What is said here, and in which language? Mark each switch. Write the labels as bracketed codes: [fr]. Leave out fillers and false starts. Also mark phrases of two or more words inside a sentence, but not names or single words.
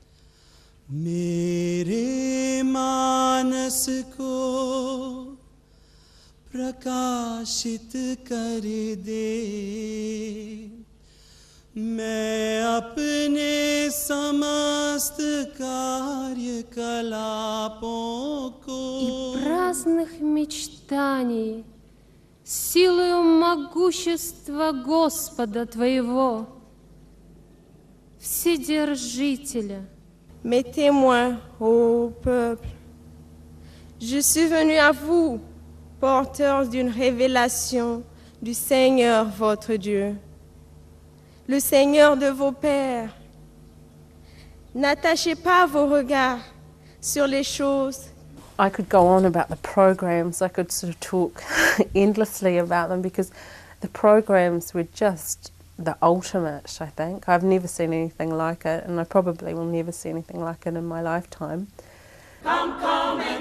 [hi] मेरे मानस को प्रकाशित कर दे, मैं अपने समस्त कार्यकलापों को [ru] и праздных мечтаний силою могущества Господа твоего, Вседержителя. [fr] Mes témoins, ô peuple, je suis venu à vous, porteur d'une révélation du Seigneur votre Dieu, le Seigneur de vos pères. N'attachez pas vos regards sur les choses. [en] I could go on about the programs, I could sort of talk endlessly about them, because the programs were just the ultimate, I think. I've never seen anything like it, and I probably will never see anything like it in my lifetime.